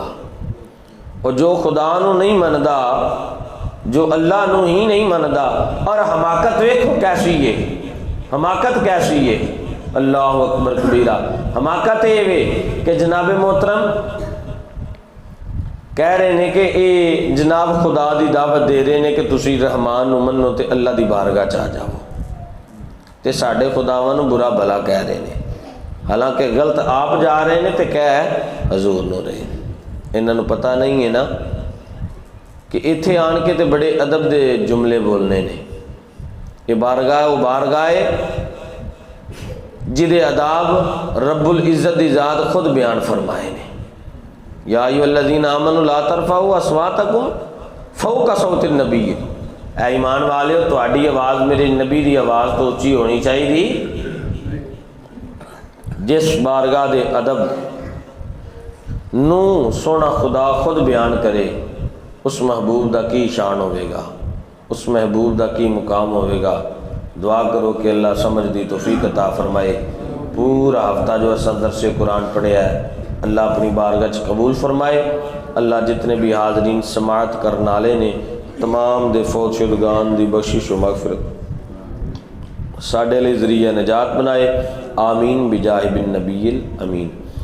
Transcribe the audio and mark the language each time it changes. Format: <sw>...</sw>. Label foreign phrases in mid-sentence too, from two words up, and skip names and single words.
<pa>اور جو خدا نو نہیں مندا، جو اللہ نو ہی نہیں مندا، اور حماقت ویکھو کیسی ہے، حماقت کیسی ہے،</pa> <ar>اللہ اکبر کبیرہ۔</ar> <pa>حماقت یہ وے کہ جناب محترم کہہ رہے ہیں کہ اے جناب خدا دی دعوت دے رہے ہیں کہ تسی رحمان نو منو تے اللہ دی بارگاہ چاہ جاؤ، تے ساڈے خداواں نو برا بھلا کہہ رہے ہیں، حالانکہ غلط آپ جا رہے ہیں تے کہہ حضور نو رہے ہیں۔ انہاں نو پتہ نہیں ہے نا کہ ایتھے آن کے تے بڑے ادب دے جملے بولنے نے۔ یہ بارگاہ وہ بارگاہ جدے اداب رب العزت دی ذات خود بیان فرمائے نے۔</pa> <ar>یا ایھا الذین آمنوا لا ترفعوا اصواتکم فوق صوت النبی،</ar> <pa>اے ایمان والےو تہاڈی آواز میرے نبی دی آواز تو اچھی ہونی چاہیے۔ جس بارگاہ دے ادب نو سونا خدا خود بیان کرے، اس محبوب دا کی شان ہوئے گا، اس محبوب دا کی مقام ہوئے گا۔ دعا کرو کہ اللہ سمجھ دی توفیق عطا فرمائے۔ پورا ہفتہ جو اساں درس قرآن پڑھیا ہے اللہ اپنی بارگاہ چ قبول فرمائے۔ اللہ جتنے بھی حاضرین سماعت کرنے والے نے تمام دے فوت شدگان دی بخشش و مغفرت ساڈے لئی ذریعہ نجات بنائے۔</pa> <ar>آمین بجاہ بن نبی الامین۔</ar>